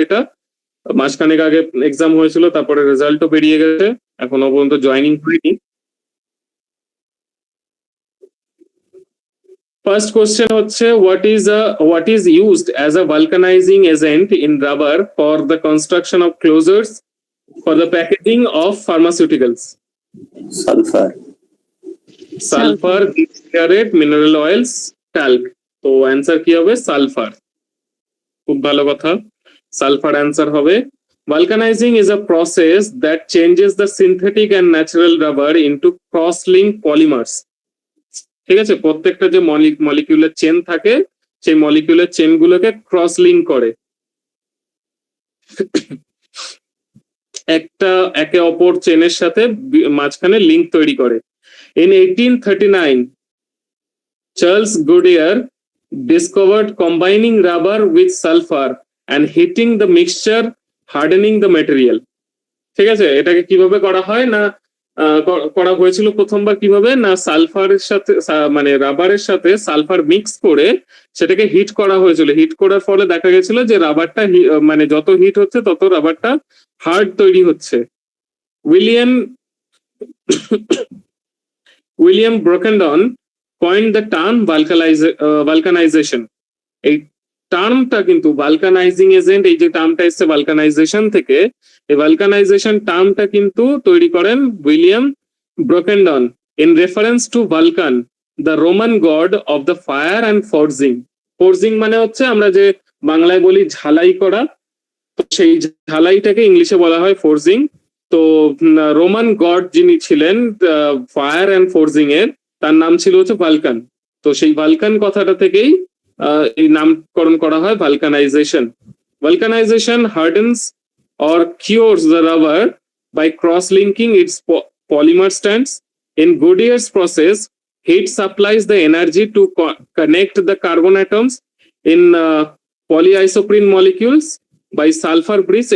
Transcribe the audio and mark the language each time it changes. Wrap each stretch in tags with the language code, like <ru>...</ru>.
<bn>এটা মাসখানেক আগে এক্সাম হয়েছিল, তারপরে রেজাল্টও বেরিয়ে গেছে, এখনো পর্যন্ত জয়েনিং হয়নি। ফার্স্ট কোশ্চেন হচ্ছে</bn> <en>what is used as a vulcanizing agent in rubber for the construction of closures for the packaging of pharmaceuticals? Sulphur, ডিসিয়ারেট, mineral oils, talc.</en> <bn>তো অ্যান্সার কি হবে? সালফার। খুব ভালো কথা, সালফার অ্যান্সার হবে।</bn> <en>Vulcanizing is a process that changes the synthetic and natural rubber into cross-linked polymers.</en> <bn>ঠিক আছে, প্রত্যেকটা যে মলিকিউলার চেন থাকে সেই মলিকিউলার চেন গুলোকে ক্রস লিঙ্ক করে, একে অপর চেনের সাথে মাঝখানে লিঙ্ক তৈরি করে।</bn> <en>In 1839, Charles Goodyear discovered combining rubber with sulfur and heating the mixture, hardening the material.</en> <bn>ঠিক আছে, এটাকে কিভাবে করা হয় না, করা হয়েছিল প্রথমবার কিভাবে না, সালফারের সাথে মানে রাবারের সাথে সালফার মিক্স করে সেটাকে হিট করা হয়েছিল। হিট করার ফলে দেখা গেছিল যে রাবারটা মানে যত হিট হচ্ছে তত রাবারটা হার্ড তৈরি হচ্ছে।</bn> <en>William Brockedon coined the term vulcanization.</en> <bn>এই টার্মটা কিন্তু ভালকানাইজিং এজেন্ট, এই যে টার্মটা এসছে ভালকানাইজেশন থেকে, এই ভালকানাইজেশন টার্মটা কিন্তু তৈরি করেন William ব্রোকেনডন</bn> <en>In reference to Vulcan, the Roman god of the fire and forging.</en> <bn>Forging মানে হচ্ছে আমরা যে বাংলায় বলি ঝালাই করা, তো সেই ঝালাইটাকে ইংলিশে বলা হয় ফোর্জিং। তো রোমান গড যিনি ছিলেন ফায়ার অ্যান্ড ফোর্জিং এর, তার নাম ছিল হচ্ছে ভালকান। তো সেই ভালকান কথাটা থেকেই এই নামকরণ করা হয় vulcanisation.</bn> <en>Vulcanization hardens or cures the rubber by cross-linking its polymer strands. In Goodyear's process, heat supplies the energy to connect the carbon atoms in polyisoprene molecules by sulfur bridge.</en>